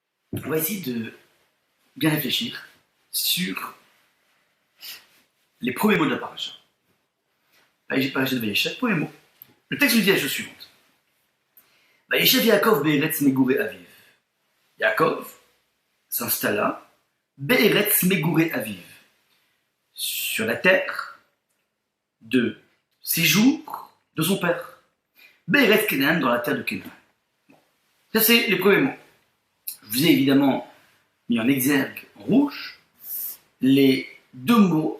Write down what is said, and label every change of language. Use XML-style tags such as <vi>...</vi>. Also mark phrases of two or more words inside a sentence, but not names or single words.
<fr>on va essayer de bien réfléchir sur les premiers mots de la paracha. Paracha de Vayeshev, premier mot. Le texte nous dit la chose suivante.</fr> <he>וישב יעקב בארץ מגורי אביו.</he> <fr>Yaakov s'installa</fr> <he>בארץ מגורי אביו,</he> <fr>sur la terre de séjour de son père.</fr> <he>בארץ כנען,</he> <fr>dans la terre de Canaan. Bon. Ça, c'est les premiers mots. Je vous ai évidemment mis en exergue en rouge les deux mots.</fr>